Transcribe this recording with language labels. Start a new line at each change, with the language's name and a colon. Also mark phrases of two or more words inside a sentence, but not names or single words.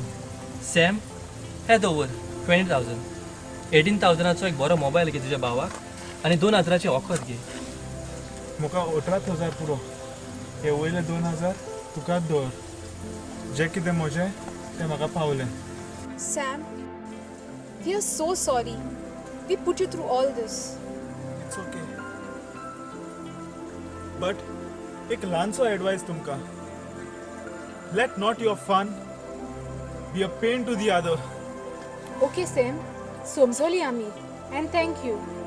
Konkani: सॅम हे दवर 20,000 18,000ाचो एक बरो मोबायल घे तुज्या भावाक आनी 2,000ची ऑफर घे म्हाका 18,000 पुरो हे वयले 2,000 तुकाच दवर जें कितें म्हजें तें म्हाका पावलें
English: Sam, we are so sorry. We put you through all this. It's okay but
Konkani: एक ल्हानसो एडवायस तुमकां
English: Let not your fun be a pain to the other Okay, Sam.
Konkani: समजली आमी.
English: And thank you.